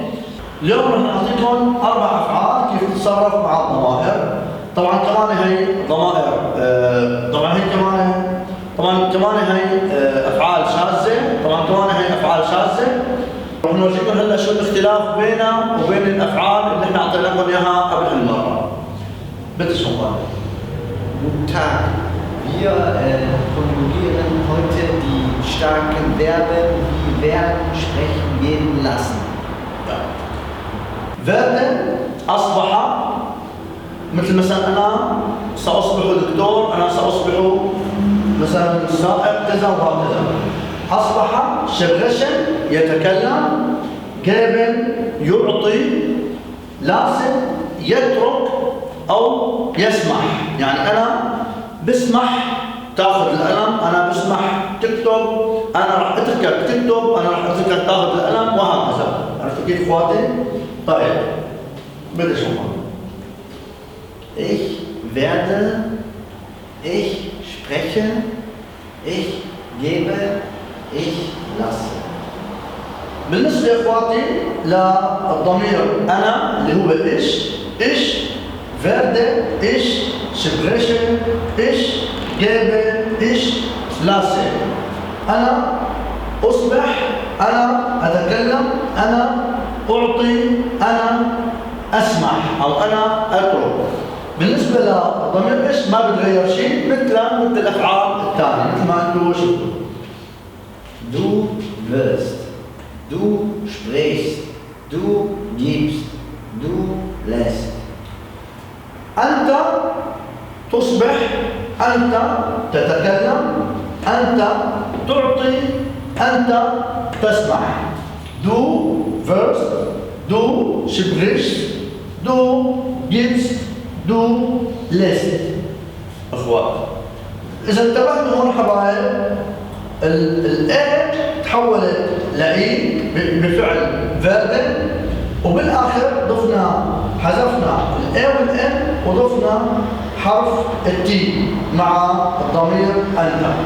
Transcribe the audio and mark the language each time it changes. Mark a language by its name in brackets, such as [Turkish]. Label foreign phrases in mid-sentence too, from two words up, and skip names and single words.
[Arabic] اليوم راح نعطيكم 4 افعال كيف تتصرف مع الضمائر. طبعا كمان هي ضمائر كمان هي افعال شاذه. طبعا كمان هي افعال شاذه. راح نورجيكم هلا شو الاختلاف بينها وبين الافعال اللي احنا اعطيناكم اياها قبل هالمره. [German] bitte schon mal. Guten Tag. Wir konjugieren heute die starken Verben wie werden, sprechen, gehen, lassen. [Arabic] werden أصبح، مثل مثلا أنا سأصبح دكتور، أنا سأصبح مثلا سائق كذا وهكذا. أصبح sprechen يتكلم، geben يعطي، lassen يترك أو يسمح. يعني أنا بسمح تاخذ القلم، أنا بسمح تكتب، أنا راح أتركك تكتب، أنا راح أتركك تاخذ القلم وهكذا. عرفتوا كيف اخواتي؟ طيب [German] bitte schon mal. Ich werde, ich spreche, ich gebe, ich lasse. [Arabic] بالنسبة يا اخواتي للضمير أنا اللي هو [German] ich werde, ich spreche, ich gebe, ich lasse. [Arabic] أنا أصبح، أنا أتكلم، أنا أعطي، أنا أسمح أو أنا أترك. بالنسبة للضمير إيش ما بتغير شيء، مثل الأفعال الثانية مثل ما أنتم شفتوا. [German] Du wirst, du sprichst, du gibst, du lässt. [Arabic] أنت تصبح، أنت تتكلم، أنت تعطي، أنت تسمح. [German] Du wirst, du sprichst, du gibst, du lässt. [Arabic] أخوات، إذا انتبهتوا هون حبايب، الإيه تحولت لإي بفعل verben، وبالآخر حذفنا الإيه والإن وضفنا حرف التي مع الضمير أنت.